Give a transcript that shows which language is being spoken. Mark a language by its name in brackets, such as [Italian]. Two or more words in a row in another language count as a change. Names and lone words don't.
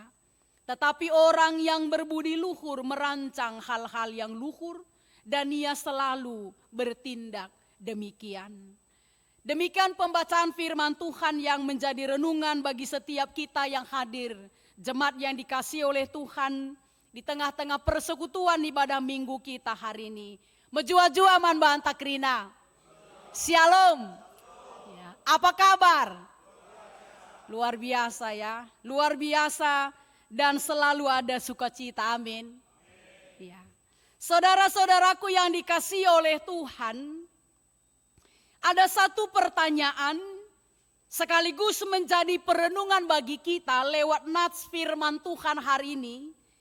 [Indonesian] Tetapi orang yang berbudi luhur merancang hal-hal yang luhur, dan ia selalu bertindak demikian. Demikian pembacaan firman Tuhan yang menjadi renungan bagi setiap kita yang hadir, jemaat yang dikasihi oleh Tuhan, di tengah-tengah persekutuan ibadah minggu kita hari ini. [Batak Karo] Menjua-jua man bantakrina. [Indonesian] Shalom. Ya, apa kabar? Luar biasa ya, luar biasa, dan selalu ada sukacita, amin. Ya. Saudara-saudaraku yang dikasihi oleh Tuhan, ada satu pertanyaan sekaligus menjadi perenungan bagi kita lewat nats firman Tuhan hari ini.